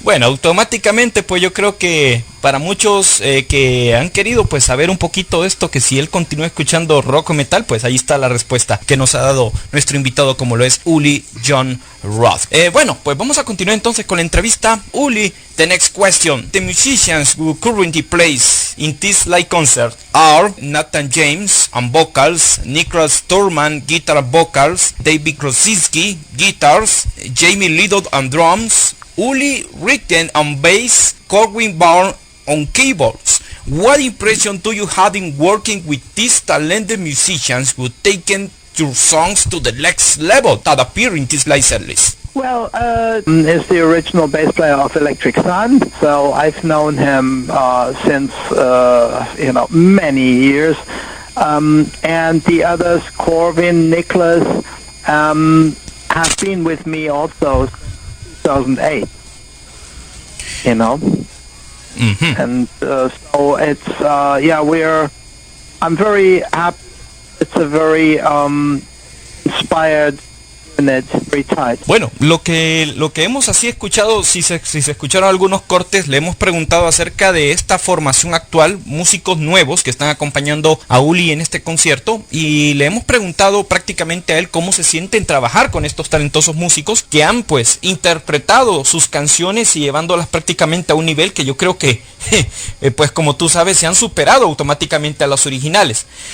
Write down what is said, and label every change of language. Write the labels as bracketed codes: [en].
[es] Bueno, automáticamente, pues yo creo que para muchos que han querido pues saber un poquito de esto, que si él continúa escuchando rock o metal, pues ahí está la respuesta que nos ha dado nuestro invitado, como lo es Uli Jon Roth. Bueno, pues vamos a continuar entonces con la entrevista. [en] Uli, the next question. The musicians who currently plays in this live concert are Nathan James on vocals, Niklas Thurman guitar vocals, David Krosinski guitars, Jamie Liddell on drums, Uli Richten on bass, Corwin Barn on keyboards. What impression do you have in working with these talented musicians who taken your songs to the next level that appear in this live set list? Well, is the original bass player of Electric Sun, so I've known him since many years. And the others, Corwin, Nicholas, have been with me also since 2008. And so it's I'm very happy. It's a very inspired unit very tight. [es] Bueno, lo que hemos así escuchado, si se escucharon algunos cortes, le hemos preguntado acerca de esta formación actual, músicos nuevos que están acompañando a Uli en este concierto, y le hemos preguntado prácticamente a él cómo se siente en trabajar con estos talentosos músicos que han pues interpretado sus canciones y llevándolas prácticamente a un nivel que yo creo que pues como tú sabes se han superado automáticamente a los originales.